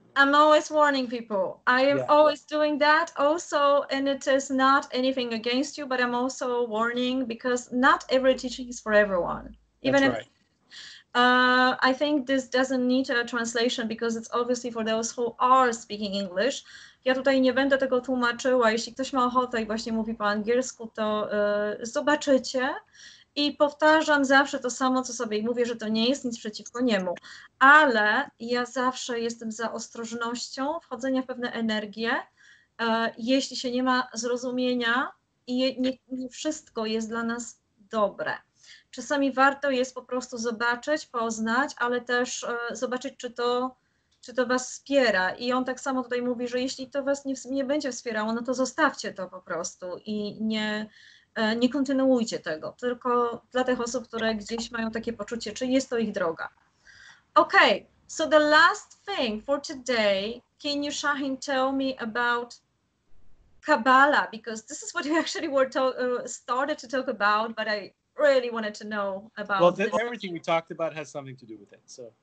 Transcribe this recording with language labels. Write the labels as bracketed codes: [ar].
[en] I'm always warning people. I am always doing that also, and it is not anything against you, but I'm also warning because not every teaching is for everyone. Even if I think this doesn't need a translation because it's obviously for those who are speaking English. [pl] Ja tutaj nie będę tego tłumaczyła. Jeśli ktoś ma ochotę i właśnie mówi po angielsku, to zobaczycie. I powtarzam zawsze to samo, co sobie i mówię, że to nie jest nic przeciwko niemu. Ale ja zawsze jestem za ostrożnością wchodzenia w pewne energie, jeśli się nie ma zrozumienia i nie wszystko jest dla nas dobre. Czasami warto jest po prostu zobaczyć, poznać, ale też zobaczyć, czy to was wspiera. I on tak samo tutaj mówi, że jeśli to was nie będzie wspierało, no to zostawcie to po prostu i nie kontynuujcie tego, tylko dla tych osób, które gdzieś mają takie poczucie, czy jest to ich droga. [en] Okay, so the last thing for today, can you, Shahin, tell me about Kabbalah? Because this is what we actually started to talk about, but I really wanted to know about. Well, everything we talked about has something to do with it. So